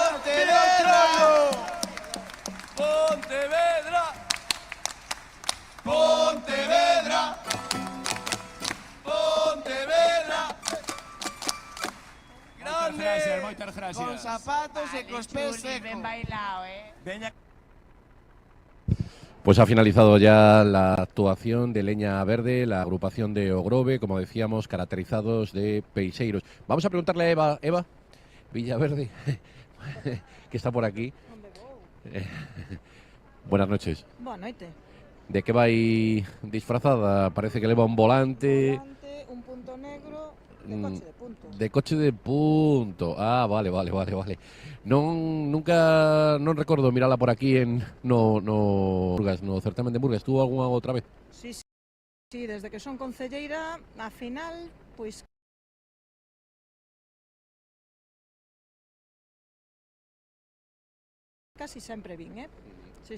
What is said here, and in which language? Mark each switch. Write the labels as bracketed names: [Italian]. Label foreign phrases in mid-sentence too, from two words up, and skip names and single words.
[Galician] Pontevedra! Pontevedra! Pontevedra! Moitas gracias, moitas gracias. Con zapatos e cos pés Chuli, ben secos. bailao, Veña. [Spanish] Pues ha finalizado ya la actuación de Leña Verde, la agrupación de Ogrove, como decíamos, caracterizados de peixeiros. Vamos a preguntarle a Eva Villaverde, que está por aquí. Buenas noches. [Galician] Boa noite. [Spanish] ¿De qué va ahí disfrazada? [Galician] Parece que leva un volante. Un punto negro de Mm, coche de punto. De coche de punto. Ah, vale. Non recordo mirala por aquí en Murgas, no certamen de Murgas. Estuvo algunha outra vez? Sí, desde que son concelleira, a final, pois casi sempre vin, Sí.